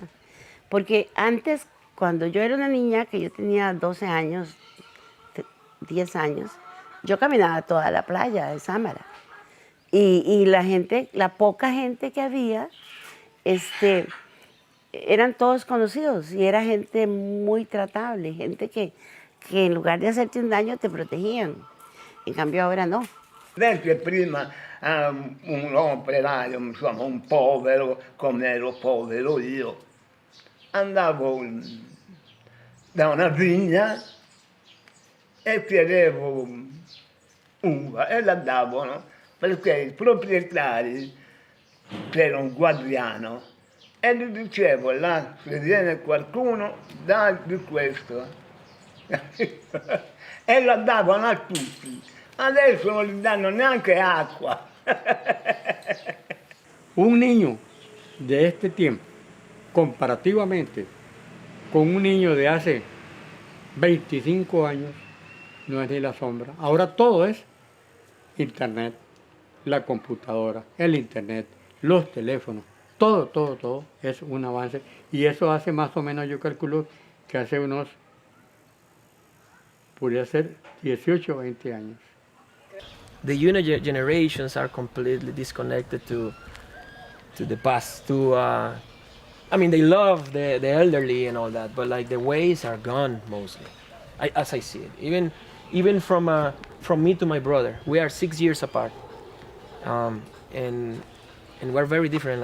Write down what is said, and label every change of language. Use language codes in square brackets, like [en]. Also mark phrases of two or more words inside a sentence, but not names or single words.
[es] Porque antes, cuando yo era una niña, que yo tenía 12 años, 10 años, yo caminaba toda la playa de Sámara. Y la gente, la poca gente que había, eran todos conocidos y era gente muy tratable, gente que en lugar de hacerte un daño te protegían. En cambio ahora no. [it] Perché prima un operaio, insomma un povero, come ero povero io, andavo da una vigna e chiedevo uva e la davano perché i proprietari, c'era un guardiano, e gli dicevo là se viene qualcuno dagli questo e la davano a tutti. Adesso non gli danno neanche acqua. [es] Un niño de este tiempo, comparativamente con un niño de hace 25 años, no es ni la sombra. Ahora todo es internet, la computadora, el internet, los teléfonos, todo es un avance. Y eso hace más o menos, yo calculo, que hace unos, podría ser 18 o 20 años. [en] The younger generations are completely disconnected to the past. I mean, they love the elderly and all that, but like the ways are gone mostly, as I see it. Even from me to my brother, we are 6 years apart, and we're very different.